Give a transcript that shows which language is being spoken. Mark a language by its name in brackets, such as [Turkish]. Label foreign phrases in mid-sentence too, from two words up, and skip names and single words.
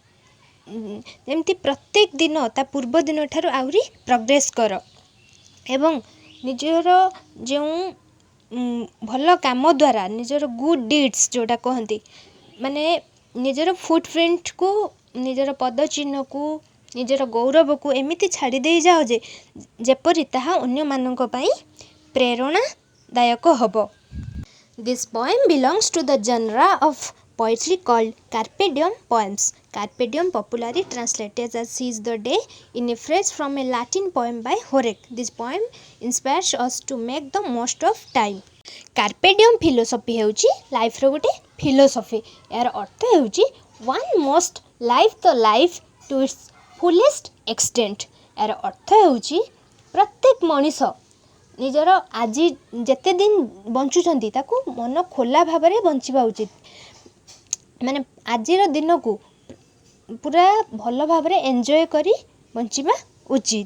[Odia] ଯେମିତି ପ୍ରତ୍ୟେକ ଦିନ ତା ପୂର୍ବ ଦିନଠାରୁ ଆହୁରି ପ୍ରୋଗ୍ରେସ୍ କର ଏବଂ ନିଜର ଯେଉଁ ଭଲ କାମ ଦ୍ୱାରା ନିଜର [English] good deeds [Odia] ଯେଉଁଟା କହନ୍ତି, ମାନେ ନିଜର ଫୁଟପ୍ରିଣ୍ଟକୁ, ନିଜର ପଦଚିହ୍ନକୁ, ନିଜର ଗୌରବକୁ ଏମିତି ଛାଡ଼ି ଦେଇଯାଅ ଯେ ଯେପରି ତାହା ଅନ୍ୟମାନଙ୍କ ପାଇଁ ପ୍ରେରଣାଦାୟକ ହେବ। [English] This poem belongs to the genre of poetry called Carpe Diem poems. Carpe Diem popularly translated as seize the day in a phrase from a Latin poem by Horace. This poem inspires us to make the most of time. Carpe Diem philosophy [Odia] ହେଉଛି ଲାଇଫ୍ର ଗୋଟେ ଫିଲୋସଫି। ଏହାର ଅର୍ଥ ହେଉଛି [English] one must live the life to its fullest extent. [Odia] ଏହାର ଅର୍ଥ ହେଉଛି ପ୍ରତ୍ୟେକ ମଣିଷ ନିଜର ଆଜି ଯେତେ ଦିନ ବଞ୍ଚୁଛନ୍ତି ତାକୁ ମନ ଖୋଲା ଭାବରେ ବଞ୍ଚିବା ଉଚିତ, ମାନେ ଆଜିର ଦିନକୁ ପୁରା ଭଲ ଭାବରେ ଏନ୍ଜୟ କରି ବଞ୍ଚିବା ଉଚିତ।